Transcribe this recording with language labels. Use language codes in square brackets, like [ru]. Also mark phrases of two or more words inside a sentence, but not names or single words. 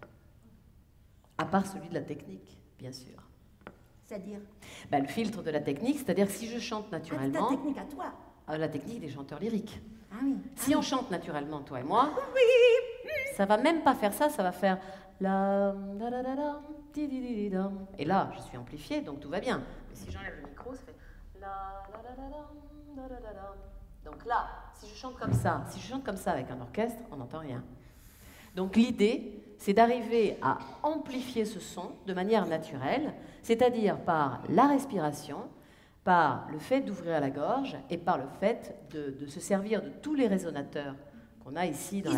[fr] À part celui de la technique, bien sûr. C'est-à-dire? Ben, le filtre de la technique, c'est-à-dire que si je chante Ah, naturellement, ta technique à toi. la technique des chanteurs lyriques. Ah oui. Si on chante naturellement, toi et moi, ça va même pas faire ça, ça va faire la da da da da di di di di dam. Et là, je suis amplifiée, donc tout va bien. Mais si j'enlève le micro, ça fait la da da da dam, da da da dam. Donc là, si je chante comme ça avec un orchestre, on n'entend rien. Donc l'idée, c'est d'arriver à amplifier ce son de manière naturelle, c'est-à-dire par la respiration, par le fait d'ouvrir la gorge et par le fait de se servir de tous les résonateurs qu'on a ici dans